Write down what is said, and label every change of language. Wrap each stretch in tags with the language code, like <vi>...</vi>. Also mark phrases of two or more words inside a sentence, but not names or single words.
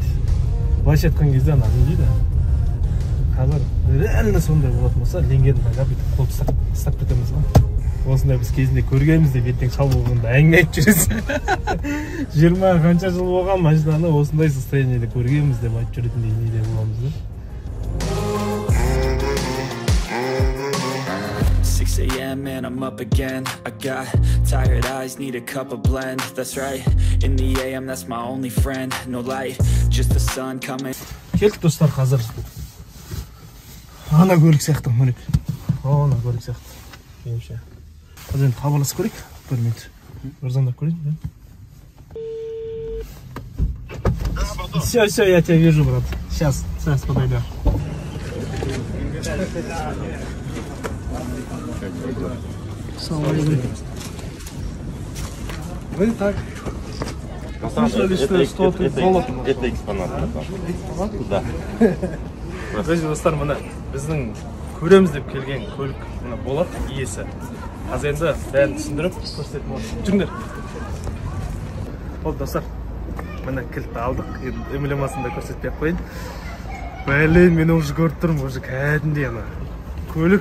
<kk>Былайша айтқан кезде ана не дейді? Қазір реально сондай болатын болса, ленгерін таңдап бүйтіп қол ұстап кетеміз ғой. Осындай біз кезінде көргенбіз деп ертең шал болғанда әңгіме айтып жүресіз. 20 қанша жыл болған машинаны осындай состояниеде көргенбіз деп айтып жүретіндей неде боламыз да.</kk> <en>6 a.m. and I'm up again. I got tired eyes, need a cup of blend. That's right, in the a.m. that's my only friend. No light, just the sun coming.</en> <kk>Келдік достар, қазір ана көлік сияқты мініп. Ана көлік сияқты. Меніңше. Қазір енді хабарласып көрейік. Бір минут. Бір звондап көрейін.</kk> <ru>Все, я тебя вижу, брат. Сейчас подойду. Ассалаумалейкум. Вы так слышали, что что-то золото? Это экспонат. Да.</ru> <kk>Достар, мына біздің көреміз деп келген көлік Болат иесі. Қазір енді бәрін түсіндіріп көрсететін болады. Жүріңдер. Ол достар, мына кілтті алдық. Эмблемасын да көрсетпей ақ қойын. Блин, мен уже көріп тұрмын, уже кәдімгідей ана көлік.</kk>